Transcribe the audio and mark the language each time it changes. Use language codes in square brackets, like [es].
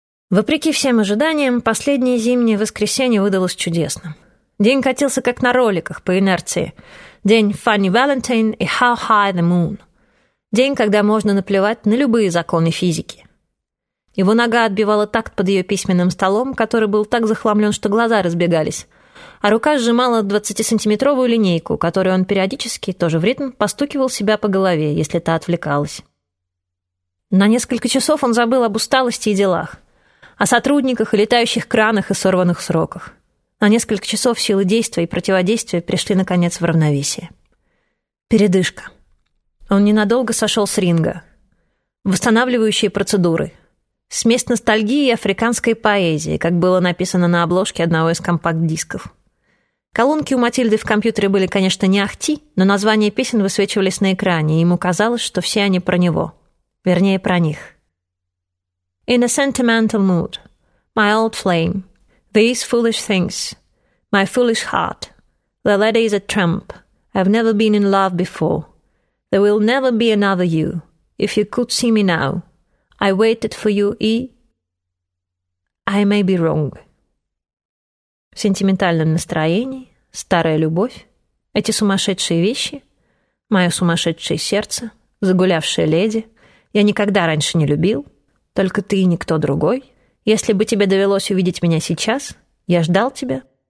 [ru] Вопреки всем ожиданиям, последнее зимнее воскресенье выдалось чудесным. День катился как на роликах по инерции. День Funny Valentine и How High the Moon. День, когда можно наплевать на любые законы физики. Его нога отбивала такт под ее письменным столом, который был так захламлен, что глаза разбегались. А рука сжимала 20-сантиметровую линейку, которую он периодически, тоже в ритм, постукивал себя по голове, если та отвлекалась. На несколько часов он забыл об усталости и делах. О сотрудниках и летающих кранах и сорванных сроках. На несколько часов силы действия и противодействия пришли, наконец, в равновесие. Передышка. Он ненадолго сошел с ринга. Восстанавливающие процедуры. Смесь ностальгии и африканской поэзии, как было написано на обложке одного из компакт-дисков. Колонки у Матильды в компьютере были, конечно, не ахти, но названия песен высвечивались на экране, и ему казалось, что все они про него. Вернее, про них. [en] In a sentimental mood, my old flame, these foolish things, my foolish heart, the lady is a tramp, I've never been in love before, there will never be another you, if you could see me now, I waited for you и... I may be wrong. [ru] В сентиментальном настроении, старая любовь, эти сумасшедшие вещи, мое сумасшедшее сердце, загулявшая леди, я никогда раньше не любил, только ты и никто другой. Если бы тебе довелось увидеть меня сейчас, я ждал тебя.